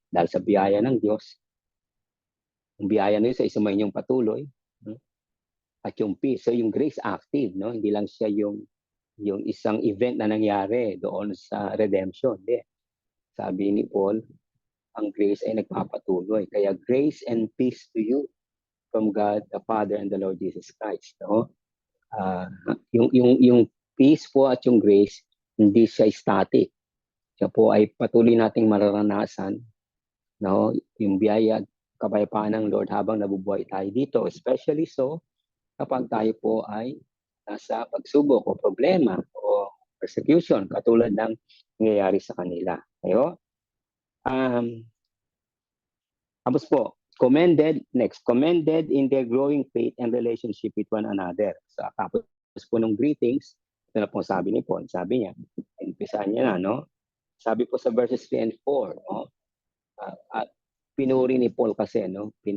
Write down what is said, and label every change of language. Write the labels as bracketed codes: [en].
[tl] Dahil sa biyaya ng Diyos, yung biyaya na yun sa isumay niyong patuloy, no? At yung peace, so yung grace active, no? Hindi lang siya yung isang event na nangyari doon sa redemption. Hindi. Sabi ni Paul, ang grace ay nagpapatuloy. Kaya [en] grace and peace to you from God the Father and the Lord Jesus Christ, no? [tl] Yung peace po at yung grace, hindi siya static. Siya po ay patuloy nating mararanasan, no? Yung biyaya at kapayapaan ng Lord habang nabubuhay tayo dito. Especially so kapag tayo po ay nasa pagsubok o problema o persecution katulad ng nangyayari sa kanila. Ayo? Tapos po, [en] commended in their growing faith and relationship with one another. [tl] So, tapos po ng greetings, ito na po sabi ni Paul, sabi niya, umpisahan niya na, no? Sabi po sa verses 3 and 4, no? Pinuri ni Paul kasi, no?